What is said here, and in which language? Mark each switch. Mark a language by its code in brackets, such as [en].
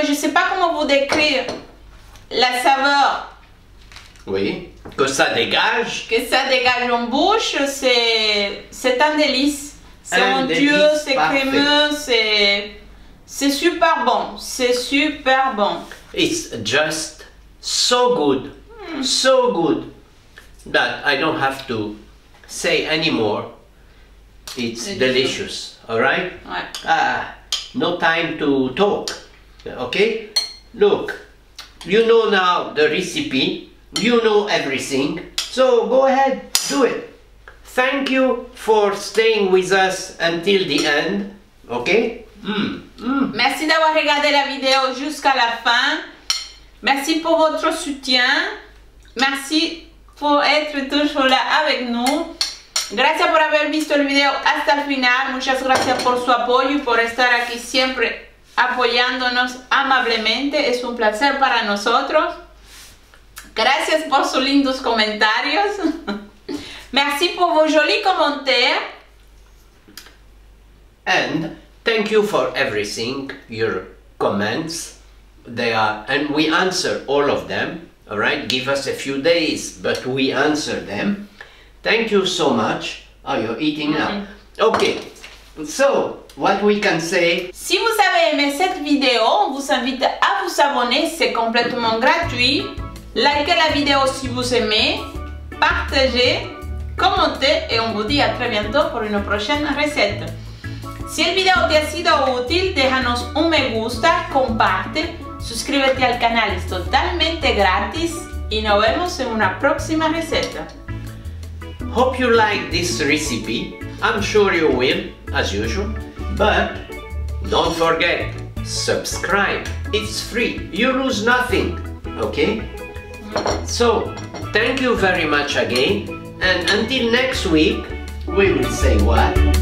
[fr] Je ne sais pas comment vous décrire la saveur. Oui, que ça dégage. Que ça dégage en bouche, c'est un délice. C'est onctueux, c'est crémeux, c'est super bon. C'est super bon. [en] It's just so good. So good that I don't have to say anymore. It's delicious. All right? [fr] Ouais. [en] No time to talk. Okay? Look, you know now the recipe. You know everything. So go ahead, do it. Thank you for staying with us until the end. Okay? [fr] Merci d'avoir regardé la vidéo jusqu'à la fin. Merci pour votre soutien. Merci por être toujours là avec nous. [es] Gracias por haber visto el video hasta el final. Muchas gracias por su apoyo y por estar aquí siempre apoyándonos amablemente. Es un placer para nosotros. Gracias por sus lindos comentarios. [fr] Merci pour vos jolis commentaires. [en] And thank you for everything, your comments. They are, and we answer all of them. All right, give us a few days, but we answer them. Thank you so much. Oh, you're eating now. Okay, so what we can say. [fr] Si vous avez aimé cette vidéo, on vous invite à vous abonner, c'est complètement gratuit. Likez la vidéo si vous aimez, partagez, commentez et on vous dit à très bientôt pour une prochaine recette. [es] Si el video te ha sido útil, déjanos un me gusta, comparte, suscríbete al canal, es totalmente gratis y nos vemos en una próxima receta. [en] Hope you like this recipe. I'm sure you will, as usual. But don't forget, subscribe. It's free. You lose nothing. Okay? So, thank you very much again. And until next week, we will say what?